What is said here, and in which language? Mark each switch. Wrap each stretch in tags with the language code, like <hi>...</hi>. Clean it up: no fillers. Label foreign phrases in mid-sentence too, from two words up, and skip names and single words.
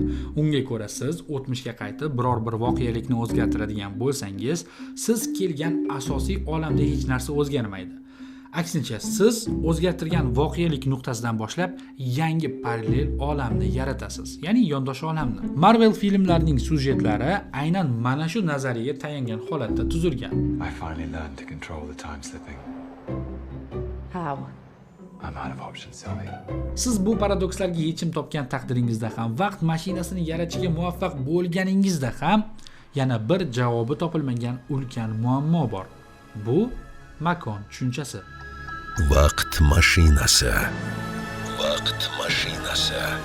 <uz>Unga ko'ra siz o'tmishga qaytib biror bir voqelikni o'zgartiradigan bo'lsangiz, siz kelgan asosiy olamda hech narsa o'zgarmaydi. Aksincha, siz o'zgartirgan voqelik nuqtasidan boshlab yangi parallel olamni yaratasiz, ya'ni yondosh olamni. Marvel filmlarining syujetlari aynan mana shu nazariyaga tayangan holatda tuzilgan.</uz> <en>I finally learned to control the time slipping. How? I'm out of options, Sylvie.</en> <uz>Siz bu paradokslarga yechim topgan taqdiringizda ham, vaqt mashinasini yaratishga muvaffaq bo'lganingizda ham yana bir javobi topilmagan ulkan muammo bor. Bu makon tushunchasi. Vaqt mashinasi. Vaqt mashinasi.</uz>